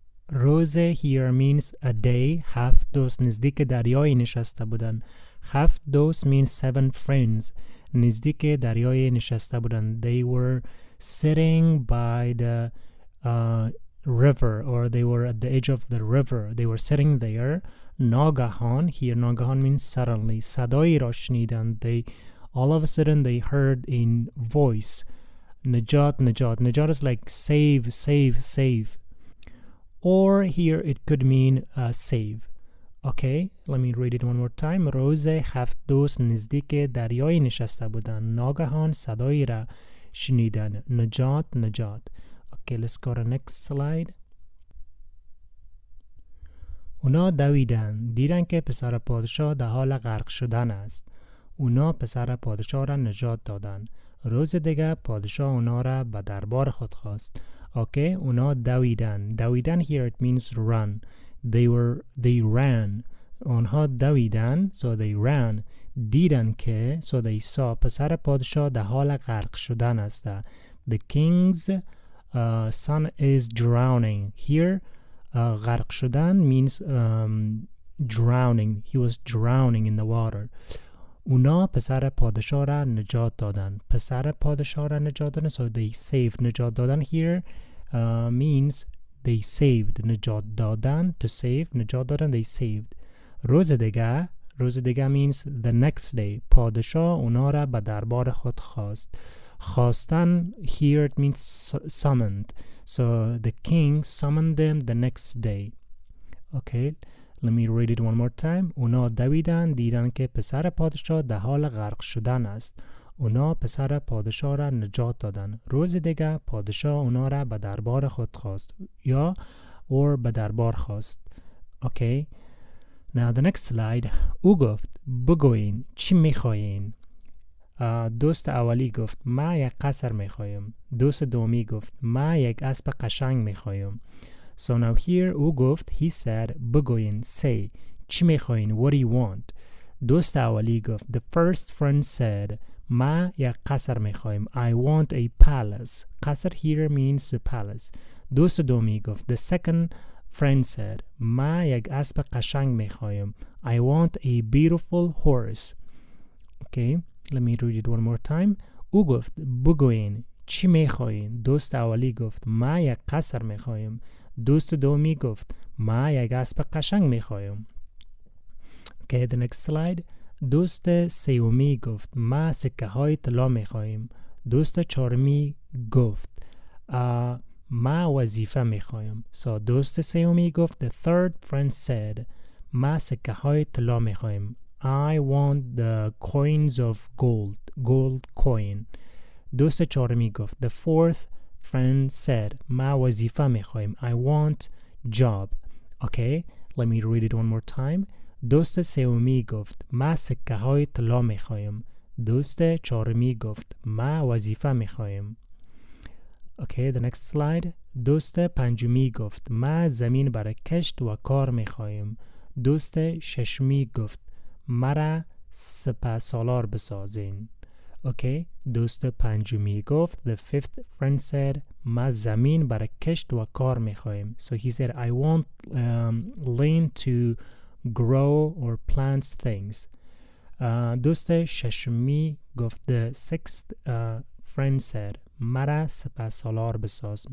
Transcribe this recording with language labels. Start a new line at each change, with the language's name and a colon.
English: روز here means a day.
Persian: 7 دوست نزدیک دریای نشسته بودند. 7 دوست
English: means 7 friends.
Persian: نزدیک دریای نشسته بودند.
English: They were sitting by the river, or they were at the edge of the river. They were sitting there. ناگهان, here ناگهان means suddenly.
Persian: صدایی را شنیدند.
English: They all of a sudden they heard a voice. Najat, Najat. Najat is like save, save, save. Or here it could mean save. Okay, let me read it one more time.
Persian: روز 7 دوست نزدیک دریای نشسته بودند. ناگهان صدایی را شنیدند. نجات، نجات.
English: Okay, let's go to next slide.
Persian: اونا دویدن. دیدن که پسر پادشاه در حال غرق شدن است. اونا پسر پادشاه را نجات دادن. روز دیگه پادشاه اونا را به دربار خود خواست. Okay, اونا دویدن.
English: دویدن here it means run. They ran.
Persian: آنها دویدن,
English: so they ran.
Persian: دیدن که,
English: so they saw.
Persian: پسر پادشاه در حال غرق شدن است.
English: The king's son is drowning. Here غرق شدن means drowning. He was drowning in the water.
Persian: اونا پسر پادشاه را نجات دادن. پسر پادشاه را نجات دادن,
English: so they saved. نجات دادن here means they saved. نجات دادن, to save. نجات دادن, they saved.
Persian: روز دیگه
English: means the next day.
Persian: پادشاه اونا را به دربار خود خواست.
English: خواستن here it means summoned. So the king summoned them the next day. Okay, let me read it one more time.
Persian: اونا دویدن. دیدن که پسر پادشاه در حال غرق شدن است. اونا پسر پادشاه را نجات دادن. روز دیگه پادشاه اونا را به دربار خود خواست. یا or به دربار خواست.
English: Okay, now the next slide.
Persian: او گفت بگوین چی میخواین؟ دوست اولی گفت ما یک قصر میخوایم. دوست دومی گفت ما یک اسب قشنگ میخوایم.
English: So now here
Persian: او گفت,
English: he said, بگوین, say,
Persian: چی میخواین?
English: What do you want?
Persian: دوست اولی گفت,
English: the first friend said,
Persian: ما یک قصر میخوایم.
English: I want a palace. قصر here means a palace.
Persian: دوست دومی گفت,
English: the second friend said,
Persian: ما یک اسب قشنگ میخوایم.
English: I want a beautiful horse. Okay, let me read it one more time.
Persian: او گفت بگوین چی میخواین؟ دوست اولی گفت ما یک قصر میخوایم. دوست دومی گفت ما یک اسب قشنگ میخوایم.
English: Okay, the next slide.
Persian: دوست سومی گفت ما سکه های طلا میخوایم. دوست چهارمی گفت ما وظیفه میخوایم. So دوست سومی گفت,
English: the third friend said,
Persian: ما سکه های طلا میخوایم.
English: I want the coins of gold coin.
Persian: دوست چهارمی گفت,
English: the fourth friend said,
Persian: ما وظیفه میخوایم.
English: I want job. Okay, let me read it one more time.
Persian: دوست سومی گفت ما سکه های طلا میخوایم. دوست چهارمی گفت ما وظیفه میخوایم.
English: Okay, the next slide.
Persian: دوست پنجمی گفت ما زمین برای کشت و کار میخوایم. دوست ششمی گفت مرا سپهسالار بسازین. Okay, دوست پنجمی گفت,
English: the fifth friend said,
Persian: ما زمین برای کشت و کار میخوایم.
English: So he said, I want land to grow or plant things.
Persian: دوست ششمی گفت,
English: the sixth friend said,
Persian: مرا سپهسالار بساز.